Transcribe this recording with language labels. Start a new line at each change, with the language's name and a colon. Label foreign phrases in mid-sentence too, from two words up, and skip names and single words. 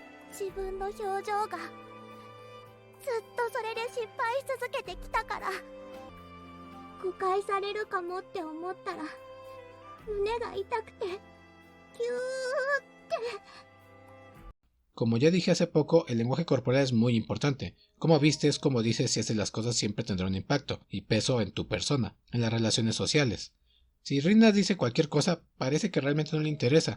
Japanese: 自分の表情がずっとそれで失敗し続けてきたから、誤解されるかもって思ったら胸が痛くてキューって。
Spanish: Como ya dije hace poco, el lenguaje corporal es muy importante. Cómo vistes, cómo dices y haces las cosas siempre tendrá un impacto y peso en tu persona, en las relaciones sociales. Si Rina dice cualquier cosa, parece que realmente no le interesa.